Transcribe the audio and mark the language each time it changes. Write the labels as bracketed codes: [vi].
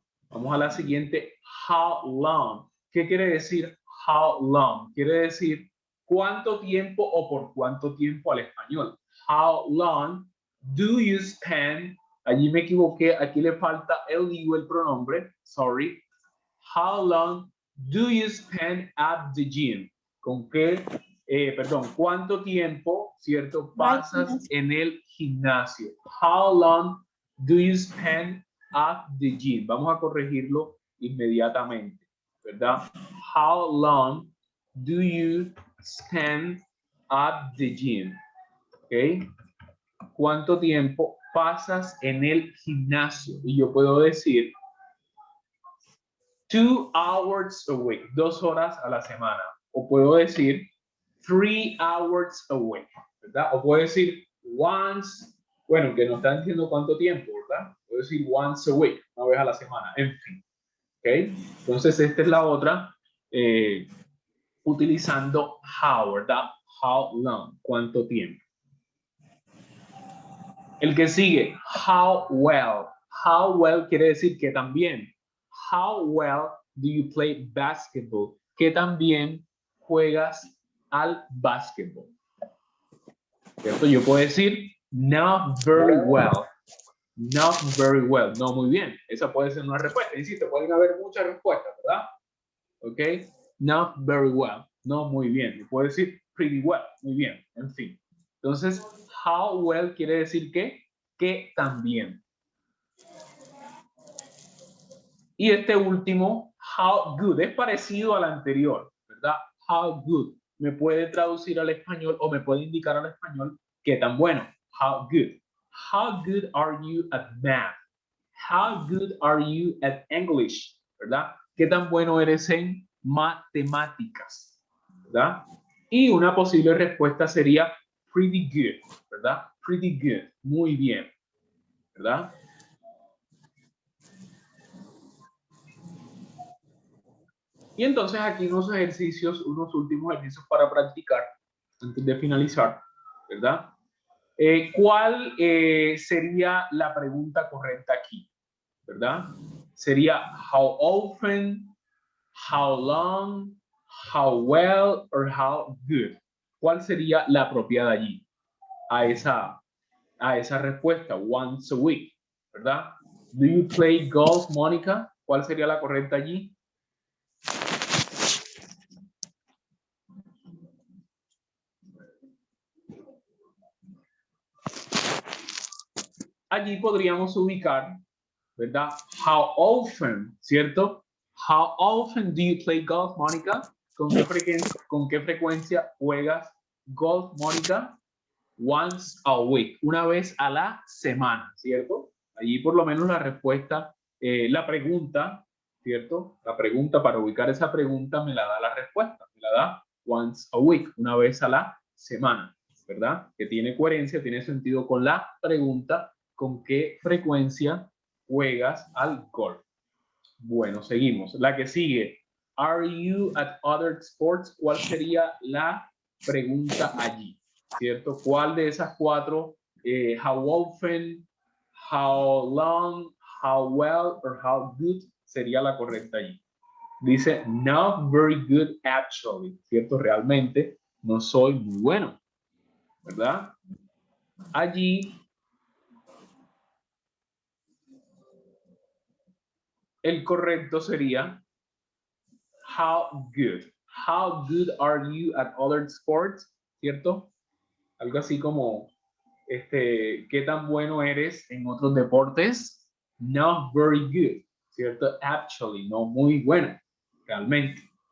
[es] Vamos a la siguiente, how long. ¿Qué quiere decir how long? Quiere decir ¿Cuánto tiempo o por cuánto tiempo al español? [en] How long do you spend? [es] Allí me equivoqué, aquí le falta el you, el pronombre, sorry. [en] How long do you spend at the gym? [es] ¿Con qué, cuánto tiempo, cierto, pasas en el gimnasio? [en] How long do you spend at the gym? [es] Vamos a corregirlo inmediatamente, ¿verdad? [en] How long do you spend at the gym? ¿Ok? [es] ¿Cuánto tiempo pasas en el gimnasio? Y yo puedo decir [en] 2 hours a week, [es] 2 horas a la semana. O puedo decir [en] 3 hours a week, [es] ¿verdad? O puedo decir once, bueno, que no están diciendo cuánto tiempo, ¿verdad? Puedo decir [en] once a week, [es] una vez a la semana, en fin. ¿Ok? Entonces, esta es la otra, utilizando how, ¿verdad? How long, cuánto tiempo. El que sigue, how well. How well quiere decir que también. [en] How well do you play basketball? [es] Que también juegas al básquetbol. ¿Cierto? Yo puedo decir [en] not very well. Not very well. [es] No muy bien. Esa puede ser una respuesta. Insisto, pueden haber muchas respuestas, ¿verdad? ¿Ok? [en] Not very well. [es] No muy bien. Yo puedo decir [en] pretty well. [es] Muy bien. En fin. Entonces, how well quiere decir que también. Y este último, how good, es parecido al anterior, ¿verdad? How good me puede traducir al español o me puede indicar al español qué tan bueno. [en] How good. How good are you at math? How good are you at English? [es] ¿Verdad? ¿Qué tan bueno eres en matemáticas? ¿Verdad? Y una posible respuesta sería [en] pretty good, [es] ¿verdad? [en] Pretty good, [es] muy bien, ¿verdad? Y entonces aquí unos ejercicios, unos últimos ejercicios para practicar antes de finalizar, ¿verdad? ¿Cuál sería la pregunta correcta aquí? ¿Verdad? [en] Sería how often, how long, how well, or how good. [es] ¿Cuál sería la apropiada allí? A esa respuesta, [en] once a week, [es] ¿verdad? [en] Do you play golf, [es] Mónica? ¿Cuál sería la correcta allí? Allí podríamos ubicar, ¿verdad? [en] How often, ¿cierto? How often do you play golf, Mónica? [es] ¿Con qué frecuencia juegas golf, Mónica? [en] Once a week, [es] una vez a la semana, ¿cierto? Allí por lo menos la respuesta, la pregunta, ¿cierto? La pregunta, para ubicar esa pregunta me la da la respuesta, me la da [en] once a week, [es] una vez a la semana, ¿verdad? Que tiene coherencia, tiene sentido con la pregunta, ¿con qué frecuencia juegas al golf? Bueno, seguimos. La que sigue, [en] are you at other sports? [es] ¿Cuál sería la pregunta allí? ¿Cierto? ¿Cuál de esas cuatro, [en] how often, how long, how well, or how good [es] sería la correcta allí? Dice, [en] not very good actually, [es] ¿cierto? Realmente no soy muy bueno, ¿verdad? Allí el correcto sería how good. [en] How good are you at other sports? [es] ¿Cierto? Algo así como, ¿qué tan bueno eres en otros deportes? [en] Not very good, [es] ¿cierto? Actually, no muy bueno, realmente.